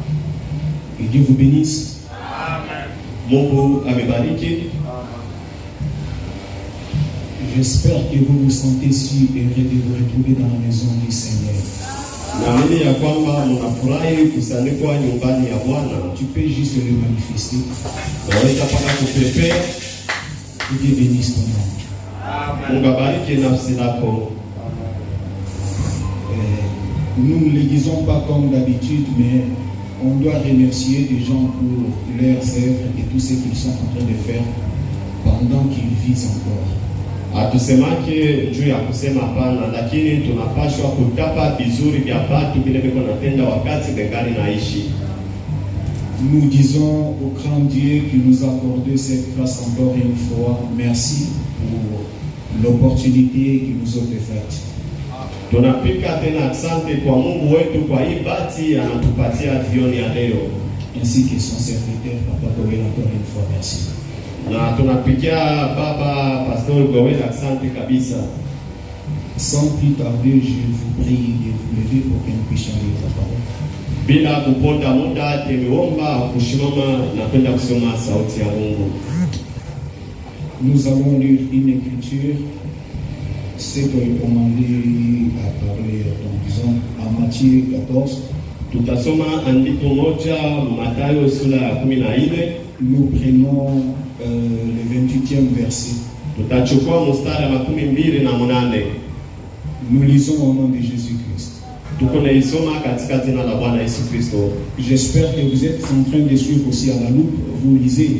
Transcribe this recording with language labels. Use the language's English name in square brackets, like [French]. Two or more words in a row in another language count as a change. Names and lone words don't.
[French] Et Dieu vous bénisse. Amen. [Swahili] Mungu amebariki. [French] J'espère que vous vous sentez si heureux de vous retrouver dans la maison du Seigneur. [Swahili] Naamini ya kwamba mnafurahi kusanikwa nyumbani ya Bwana. [French] Tu peux juste le manifester. [Swahili] Naweza paka kupepea. [French] Que Dieu bénisse ton nom. Amen. [Swahili] Mungu abariki nafsi lako. [French] Nous ne le disons pas comme d'habitude, mais on doit remercier les gens pour leurs œuvres et tout ce qu'ils sont en train de faire pendant qu'ils vivent encore. [Swahili] Hatusemake juu ya kusema hapana, lakini tunapaswa kutapa vizuri vya watu vile viko natenda wakati bengali naishi. [French] Nous disons au grand Dieu qui nous a accordé cette grâce encore une fois, merci pour l'opportunité qu'il nous a offerte. [Swahili] Tunapika tena asante kwa Mungu wetu kwa hii bahati anatupatia jioni ya leo. [French] Ainsi que son serviteur, Papa Gowel, encore une fois, merci. [Swahili] Na tunapikia baba Pastor Gowel asante kabisa. [French] Sans plus tarder, je vous prie de vous lever pour que nous puissions lire la parole. [Swahili] Bila kuponda muda tumeomba kusimama na kwenda kusoma sauti ya Mungu. [French] Nous allons lire une écriture, c'est que le commandé a parlé, donc disons, en Matthieu 14. [Swahili] Tutasoma andiko moja Mathayo sura ya 14. [French] Nous prenons le 28e verset. [Swahili] Tutachukua mstari wa 28. [French] Nous lisons au nom de Jésus-Christ. [Swahili] Tuko naisoma katika jina la Bwana Yesu Kristo. [French] J'espère que vous êtes en train de suivre aussi à la loupe. Vous lisez.